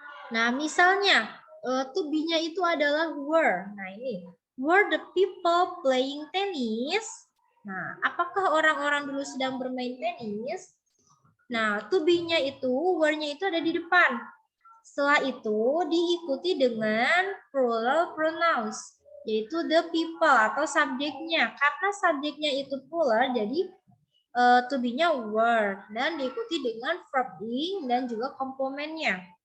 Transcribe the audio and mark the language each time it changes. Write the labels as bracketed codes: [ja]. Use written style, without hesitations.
[id] Nah, misalnya, to be-nya itu adalah were. Nah, ini. [en] Were the people playing tennis? [id] Nah, apakah orang-orang dulu sedang bermain tenis? Nah, to be-nya itu, were-nya itu ada di depan. Setelah itu, diikuti dengan plural pronouns, yaitu the people atau subjeknya. Karena subjeknya itu plural, jadi to be-nya were, dan diikuti dengan verb ing dan juga komplemennya.